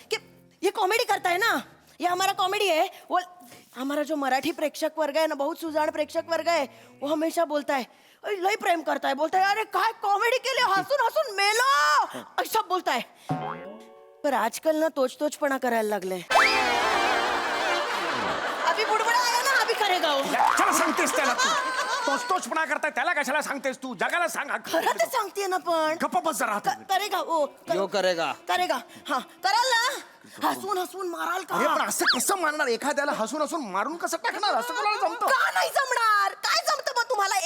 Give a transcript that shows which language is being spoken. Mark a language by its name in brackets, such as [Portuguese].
[Hindi] कि ये कॉमेडी करता है ना, ये हमारा कॉमेडी है. वो हमारा जो मराठी प्रेक्षक वर्ग है ना, बहुत सुजान प्रेक्षक वर्ग है, वो हमेशा बोलता है लय प्रेम करता है, बोलता है अरे काय कॉमेडी के लिए [Marathi] हंसून हंसून मेलो, [Hindi] ऐसा बोलता है. [Marathi] पर आजकल ना तोचपणा करायला लागले. [Hindi] अभी बुडबुडा आया ना, अभी करेगा वो. [Marathi] चला सांगतेस त्याला तू. तोचपणा करताय त्याला कशाला सांगतेस तू? जगाला सांग. खरं तर सांगते ना, पण गप्प बस जरा. [Hindi] करेगा वो. यो करेगा. करेगा. [Marathi] हा कराल ना. हसून हसून माराल का? अरे पण असं कसं मारणार? एखाद्याला हसून हसून मारून कसं टाकणार? असं कोणाला जमतं? का नाही जमणार? काय जमतं मग तुम्हाला?